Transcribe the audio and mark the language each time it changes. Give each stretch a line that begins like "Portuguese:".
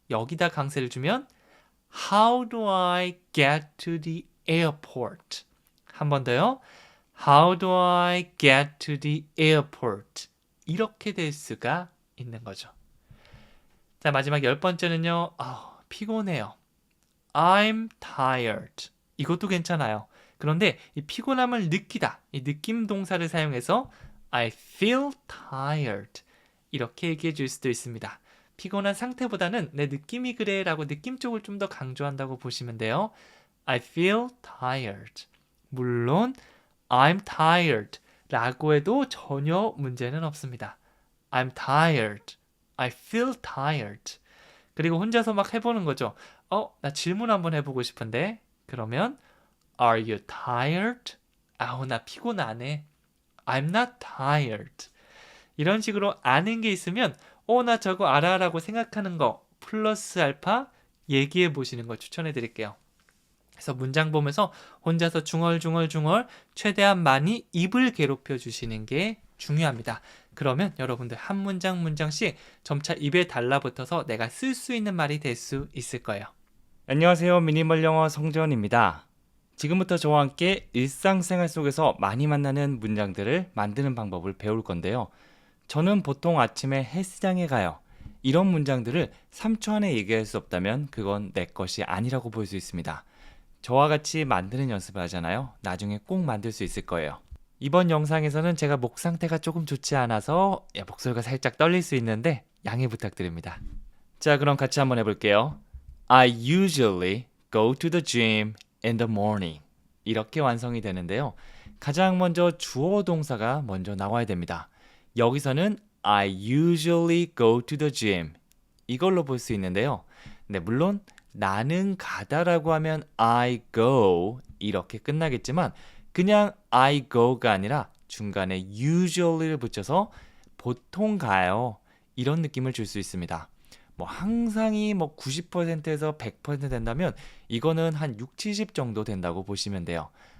Korean: 여기다 강세를 주면
English: How do I get to the airport?
Korean: 한 번 더요.
English: How do I get to the airport?
Korean: 이렇게 될 수가 있는 거죠. 자, 마지막 10번째는요. 피곤해요.
English: I'm tired.
Korean: 이것도 괜찮아요. 그런데 이 피곤함을 느끼다. 이 느낌 동사를 사용해서
English: I feel tired.
Korean: 이렇게 얘기해 줄 수도 있습니다. 피곤한 상태보다는 내 느낌이 그래 라고 느낌 쪽을 좀 더 강조한다고 보시면 돼요.
English: I feel tired.
Korean: 물론
English: I'm tired
Korean: 라고 해도 전혀 문제는 없습니다.
English: I'm tired. I feel tired.
Korean: 그리고 혼자서 막 해보는 거죠. 나 질문 한번 해보고 싶은데. 그러면
English: Are you tired?
Korean: 나 피곤 안 해.
English: I'm not tired.
Korean: 이런 식으로 아는 게 있으면 나 저거 알아라고 생각하는 거 플러스 알파 얘기해 보시는 걸 추천해 드릴게요. 그래서 문장 보면서 혼자서 중얼중얼 최대한 많이 입을 괴롭혀 주시는 게 중요합니다. 그러면 여러분들 한 문장씩 점차 입에 달라붙어서 내가 쓸 수 있는 말이 될 수 있을 거예요. 안녕하세요. 미니멀 영어 성재원입니다. 지금부터 저와 함께 일상생활 속에서 많이 만나는 문장들을 만드는 방법을 배울 건데요. 저는 보통 아침에 헬스장에 가요. 이런 문장들을 3초 안에 얘기할 수 없다면 그건 내 것이 아니라고 볼 수 있습니다. 저와 같이 만드는 연습을 하잖아요. 나중에 꼭 만들 수 있을 거예요. 이번 영상에서는 제가 목 상태가 조금 좋지 않아서 목소리가 살짝 떨릴 수 있는데 양해 부탁드립니다. 자, 그럼 같이 한번 해볼게요.
English: I usually go to the gym in the morning.
Korean: 이렇게 완성이 되는데요. 가장 먼저 주어 동사가 먼저 나와야 됩니다. 여기서는
English: I usually go to the gym.
Korean: 이걸로 볼 수 있는데요. 네, 물론 나는 가다라고 하면
English: I go
Korean: 이렇게 끝나겠지만 그냥
English: I go
Korean: 가 아니라 중간에 usually를 붙여서 보통 가요. 이런 느낌을 줄 수 있습니다. 뭐 항상이 뭐 90%에서 100% 된다면 이거는 한 6, 70 정도 된다고 보시면 돼요.